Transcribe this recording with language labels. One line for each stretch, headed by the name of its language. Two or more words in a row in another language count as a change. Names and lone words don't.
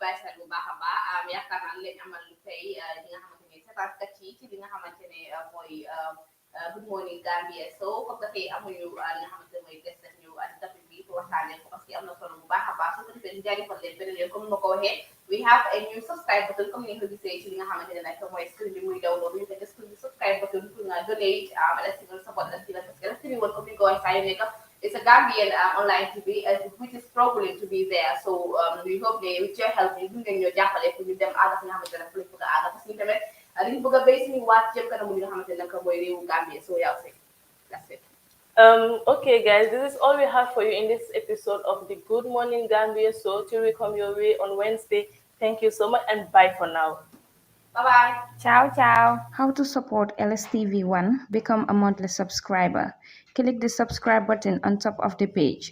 Wolof: a baax yaakaar naa leen amal tey li nga xamante ne seetaankat yi ci li nga xamante ne mooy Good Morning Gambia so comme dafay amuñu li nga xamante ne mooy guest daf ñëw ci topic bi ko waxtaanee ko
French: parce que
Wolof: am na solo bu baax a baax su ko defee ñu jaajëfal leen beneen yoon comme ma ko waxee
English: we have a new subscribe button
Wolof: comme ni nga ko gisee ci li nga xamante ne nag mooy screen bi muy daw loolu ñu fekk screen bi
English: subscribe button
Wolof: pour nga donate LSTV support LSTV
French: parce que
Wolof: LSTV woon comme ni nga ko waxee saa yu nekk
English: it's a Gambian online TV which is struggling to be there. So we hope they with your help you
Wolof: ngeen ñoo jàppale pour ñu dem àgg fi nga xamante ne fu ñu bëgg a àgg
French: parce que
Wolof: ñu tamit dañu bëgg a béy suñu waat jëm kanam li nga xamante ne nag mooy réewu Gambie
English: so yeah, that's it. Okay, guys, this is all we have for you in this episode of the Good Morning Gambia. So till we come your way on Wednesday, thank you so much and bye for now. Bye-bye. Ciao, ciao. How to support LSTV1? Become a monthly subscriber. Click the subscribe button on top of the page.